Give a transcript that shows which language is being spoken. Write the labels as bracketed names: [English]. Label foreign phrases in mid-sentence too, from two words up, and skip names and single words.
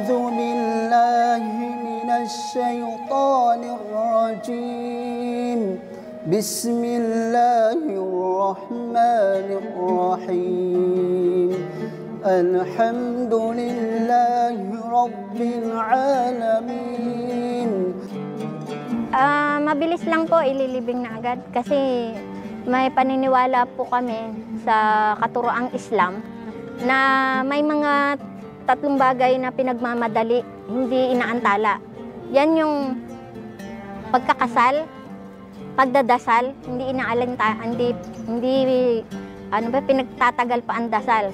[Arabic] بالله من الشيطان الرجيم بسم الله الرحمن الرحيم الحمد لله رب العالمين. [Filipino] Mabilis lang po, ililibing na agad kasi may paniniwala po kami sa katuroang Islam na may mga 3 bagay na pinagmamadali, hindi inaantala. Yan yung pagkakasal, pagdadasal, hindi pinagtatagal pa ang dasal.